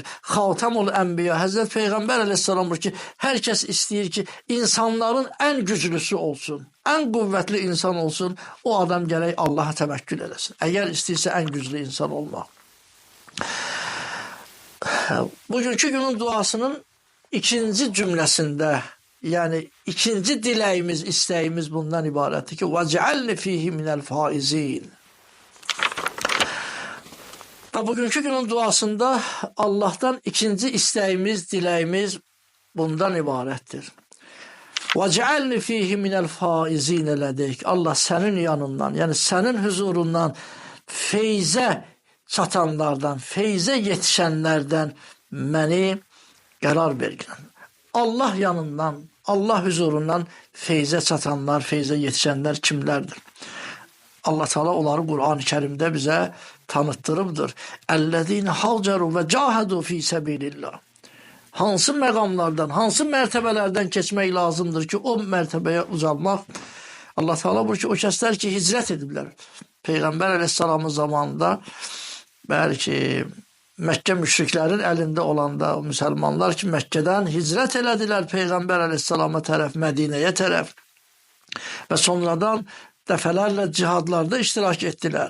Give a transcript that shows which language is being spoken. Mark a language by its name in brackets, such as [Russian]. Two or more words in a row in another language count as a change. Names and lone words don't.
[Azerbaijani] Xatamul Ənbiya, Həzrət Peyğəmbər əleyhissalam ki, hər kəs istəyir ki, insanların ən güclüsü olsun, ən qüvvətli insan olsun. O adam gərək Allaha təvəkkül eləsin. Əgər istəyirsə ən güclü insan olmaq. [Turkish] Bugünkü günün duasının ikinci cümlesinde, yani ikinci dileyimiz, isteğimiz bundan ibarettir ki [Arabic] وَجْعَلْنِ ف۪يهِ مِنَ الْفَائِز۪ينَ. [Turkish] Ve bugünkü günün duasında Allah'tan ikinci isteğimiz, dileyimiz bundan ibarettir. [Arabic] وَجْعَلْنِ ف۪يهِ مِنَ الْفَائِز۪ينَ لَدَيْكَ. [Turkish] Allah senin yanından, yani senin huzurundan feyze çatanlardan, feyze yetişenlerden [Azerbaijani] məni qərar verginən. [Turkish] Allah yanından, Allah huzurundan feyze çatanlar, feyze yetişenler kimlerdir? [Azerbaijani] Allah Teala onları Kur'an-ı Kerim'de bize tanıttırıbdır. [Arabic] الذين هاجروا وجاهدوا في سبيل الله. [Azerbaijani] Hansı məqamlardan, hansı mərtəbələrdən keçmək lazımdır ki, o mərtəbəyə uzanmaq? Allah Teala buyurur ki, o kəslər ki, hicrət ediblər. Peyğəmbər əleyhissalamın zamanında bəlkə Məkkə müşriklərin əlində olanda o müsəlmanlar ki, Məkkədən hicrət elədilər Peyğəmbər əleyhissalama tərəf, Mədinəyə tərəf və sonradan dəfələrlə cihadlarda iştirak etdilər.